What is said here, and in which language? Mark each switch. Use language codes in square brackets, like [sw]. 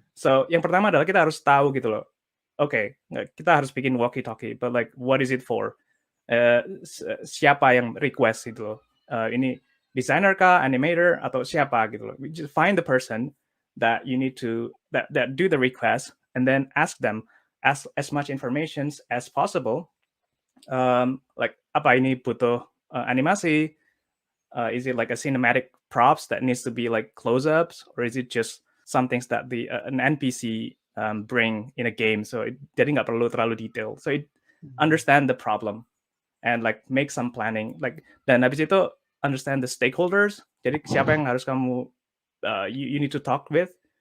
[id] So yang pertama adalah kita harus tahu gitu loh. Oke, kita harus bikin walkie-talkie, [en] but like what is it for? [id] Siapa yang request gitu loh. Ini designer kah, animator, atau siapa gitu loh. [en] We just find the person that you need to that do the request, and then ask them as much information as possible. [id] Like apa ini butuh animasi? [en] Is it like a cinematic props that needs to be like close-ups, or is it just some things that an NPC bring in a game? So [id] jadi nggak perlu terlalu detail. [en] So it understand the problem and like make some planning. [id] Like dan habis itu [en] understand the stakeholders. [id] Jadi siapa yang harus kamu [en] you need to talk with.